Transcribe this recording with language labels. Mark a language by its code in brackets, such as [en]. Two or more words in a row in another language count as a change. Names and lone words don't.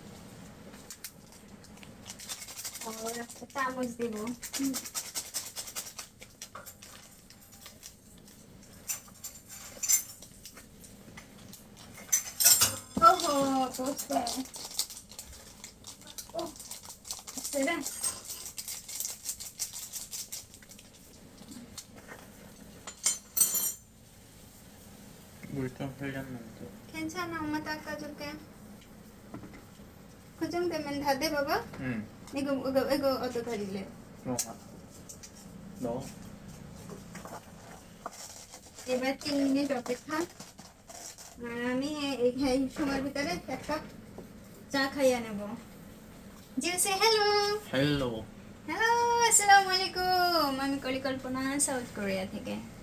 [bn] और একটা চামচ দিব। ওহো পোস্তে ও সেরা [ko] 물통 흘렸는데. 괜찮아, 엄마 닦아줄게. 그 정도면 다 돼, 봐봐. 응. 이거 어떡하길래? 너. [bn] এবার 3 মিনিট অপেক্ষা। আর আমি এই সময়ের ভিতরে একটা চা খাইয়া নেব। জিউসে হ্যালো। [ko] 헬로. [bn] হ্যালো, আসসালামু আলাইকুম। আমি পরিকল্পনা, সাউথ কোরিয়া থেকে।